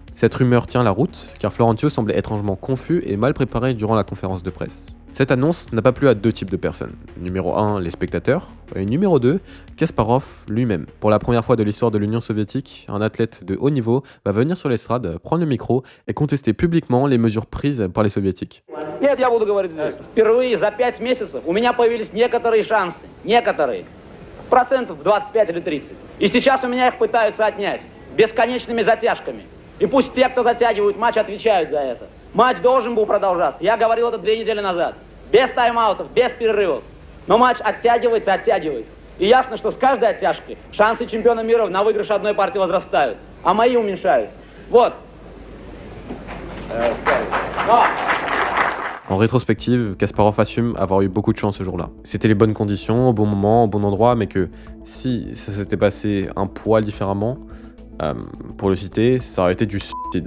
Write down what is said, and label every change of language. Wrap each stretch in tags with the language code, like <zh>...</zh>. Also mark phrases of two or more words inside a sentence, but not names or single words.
<fr>Cette rumeur tient la route, car Florencio semblait étrangement confus et mal préparé durant la conférence de presse. Cette annonce n'a pas plu à 2 types de personnes. Numéro 1, les spectateurs, et numéro 2, Kasparov lui-même. Pour la première fois de l'histoire de l'Union soviétique, un athlète de haut niveau va venir sur l'estrade, prendre le micro et contester publiquement les mesures prises par les soviétiques.</fr> <ru>Нет, я буду говорить здесь. Впервые за 5 месяцев у меня появились некоторые шансы. Некоторые. Процентов 25 или 30. И сейчас у меня их пытаются отнять. Бесконечными затяжками. И пусть те, кто затягивают матч, отвечают за это. Матч должен был продолжаться. Я говорил это 2 недели назад. Без тайм-аутов, без перерывов. Но матч оттягивается, оттягивается. И ясно, что с каждой оттяжкой шансы чемпиона мира на выигрыш одной партии возрастают. А мои уменьшаются. Вот.</ru> <fr>En rétrospective, Kasparov assume avoir eu beaucoup de chance ce jour-là. C'était les bonnes conditions, au bon moment, au bon endroit, mais que si ça s'était passé un poil différemment, pour le citer, ça aurait été du suicide.</fr>